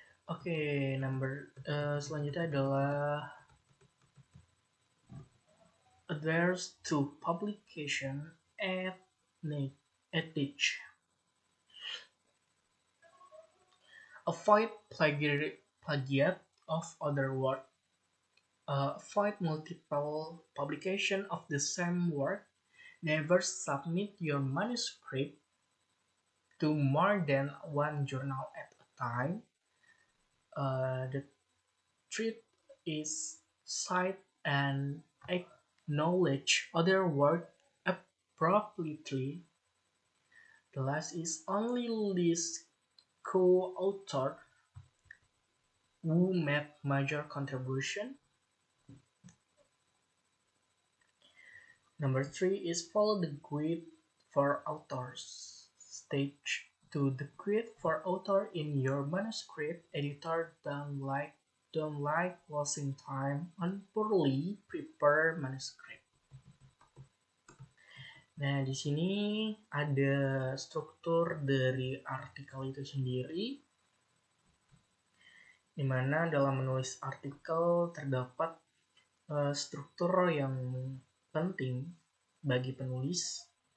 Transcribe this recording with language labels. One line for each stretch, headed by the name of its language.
Indonesian: Oke, selanjutnya adalah
English: adheres to publication ethics. Avoid plagiat of other work. Avoid multiple publication of the same work. Never submit your manuscript to more than one journal at a time. The third is cite and acknowledge other work appropriately. The last is only list co-author who made major contribution. Number 3 is follow the guide for authors. Stage 2, the guide for author in your manuscript. Editor don't like wasting time on poorly prepared manuscript.
Indonesian: Nah, di sini ada struktur dari artikel itu sendiri, di mana dalam menulis artikel terdapat struktur yang penting bagi penulis.